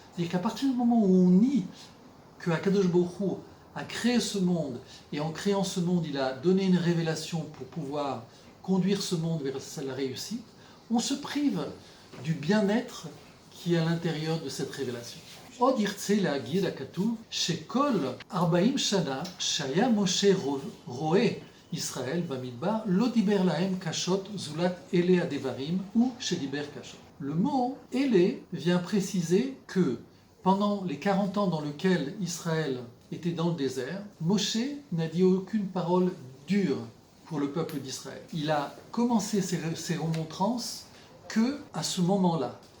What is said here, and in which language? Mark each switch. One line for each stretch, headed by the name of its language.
French: C'est-à-dire qu'à partir du moment où on nie que Akadosh Baruch Hu a créé ce monde, et en créant ce monde, il a donné une révélation pour pouvoir conduire ce monde vers la réussite, on se prive du bien-être qui est à l'intérieur de cette révélation.
Hebrew: עוד ירצה להגיד הכתוב שכל 40 שנה שהיה משה רואה ישראל במדבר לא דיבר להם קשות זולת אלה הדברים ou שדיבר קשות.
French: Le mot אלה vient préciser que pendant les 40 ans dans lesquels Israël était dans le désert, Moshe n'a dit aucune parole dure pour le peuple d'Israël. Il a commencé ses remontrances que à ce moment-là.